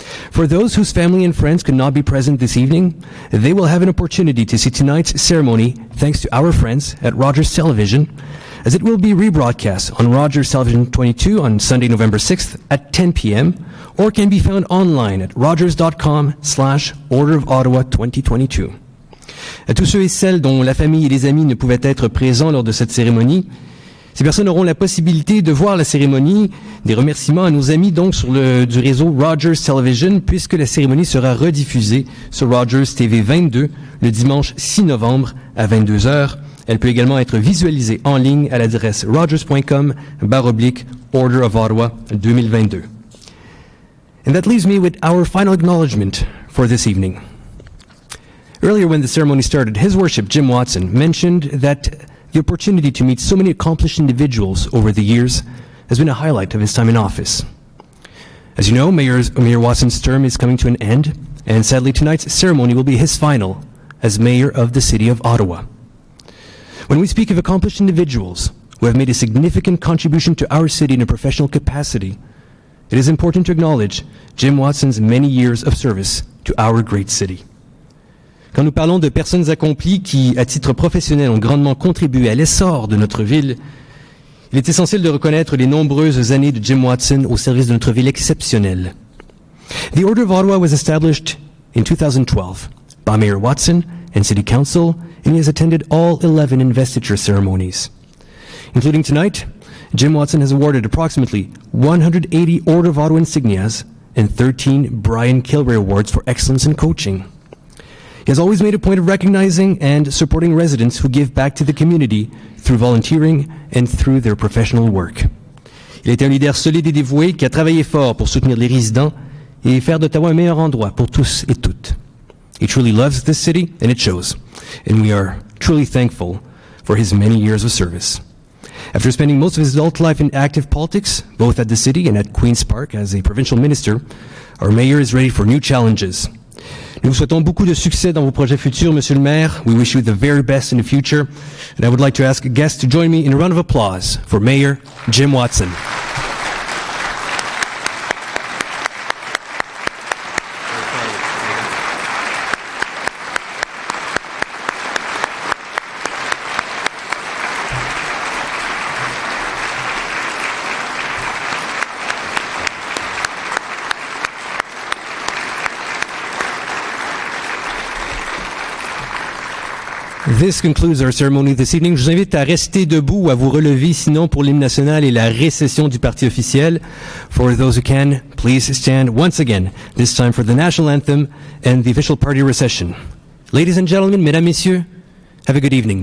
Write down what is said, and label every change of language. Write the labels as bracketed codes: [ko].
[en] For those whose family and friends could not be present this evening, they will have an opportunity to see tonight's ceremony thanks to our friends at Rogers Television, as it will be rebroadcast on Rogers Television 22 on Sunday, November 6th at 10 p.m., or can be found online at rogers.com/Order of Ottawa 2022. [fr] À tous ceux et celles dont la famille et les amis ne pouvaient être présents lors de cette cérémonie, ces personnes auront la possibilité de voir la cérémonie. Des remerciements à nos amis donc du réseau Rogers Television, puisque la cérémonie sera rediffusée sur Rogers TV 22 le dimanche 6 novembre à 22h. Elle peut également être visualisée en ligne à l'adresse rogers.com/Order of Ottawa 2022. [en] And that leaves me with our final acknowledgement for this evening. Earlier when the ceremony started, His Worship Jim Watson mentioned that the opportunity to meet so many accomplished individuals over the years has been a highlight of his time in office. As you know, Mayor Watson's term is coming to an end, and sadly tonight's ceremony will be his final as Mayor of the City of Ottawa. When we speak of accomplished individuals who have made a significant contribution to our city in a professional capacity, it is important to acknowledge Jim Watson's many years of service to our great city. [fr] Quand nous parlons de personnes accomplies qui, à titre professionnel, ont grandement contribué à l'essor de notre ville, il est essentiel de reconnaître les nombreuses années de Jim Watson au service de notre ville exceptionnelle. [en] The Order of Ottawa was established in 2012 by Mayor Watson and City Council, and he has attended all 11 investiture ceremonies. Including tonight, Jim Watson has awarded approximately 180 Order of Ottawa insignias and 13 Brian Kilroy Awards for excellence in coaching. He has always made a point of recognizing and supporting residents who give back to the community through volunteering and through their professional work. [fr] Il est un leader solide et dévoué qui a travaillé fort pour soutenir les résidents et faire d'Ottawa un meilleur endroit pour tous et toutes. [en] He truly loves this city, and it shows. And we are truly thankful for his many years of service. After spending most of his adult life in active politics, both at the city and at Queen's Park as a provincial minister, our mayor is ready for new challenges. [fr] Nous vous souhaitons beaucoup de succès dans vos projets futurs, Monsieur le Maire. [en] We wish you the very best in the future. And I would like to ask guests to join me in a round of applause for Mayor Jim Watson. This concludes our ceremony this evening. [fr] Je vous invite à rester debout ou à vous relever, sinon pour l'hymne national et la récession du parti officiel. [en] For those who can, please stand once again, this time for the national anthem and the official party recession. Ladies and gentlemen, [fr] mesdames, messieurs, [en] have a good evening.